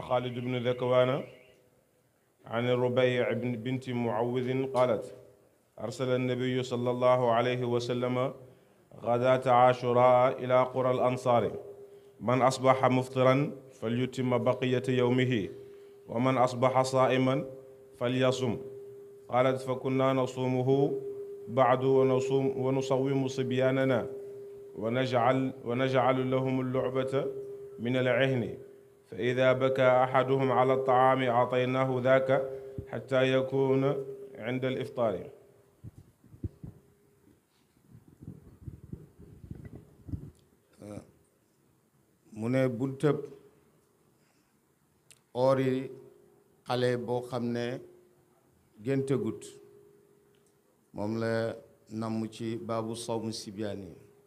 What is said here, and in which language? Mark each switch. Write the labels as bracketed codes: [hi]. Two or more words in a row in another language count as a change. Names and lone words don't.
[ar] خالد بن ذكوان عن الربيع بنت معوذ قالت أرسل النبي صلى الله عليه وسلم غداة عاشوراء إلى قرى الأنصار من أصبح مفطرا فليتم بقية يومه ومن أصبح صائما فليصم قالت فكنا نصومه بعد ونصوم صبياننا ونجعل لهم اللعبة من العهن فإذا بكى أحدهم على الطعام أعطيناه ذاك حتى يكون عند الإفطار. [wo] mu ne buntëb oori xale boo xam ne géntegut moom la namm ci [ar] باب صوم الصبيان [wo] yi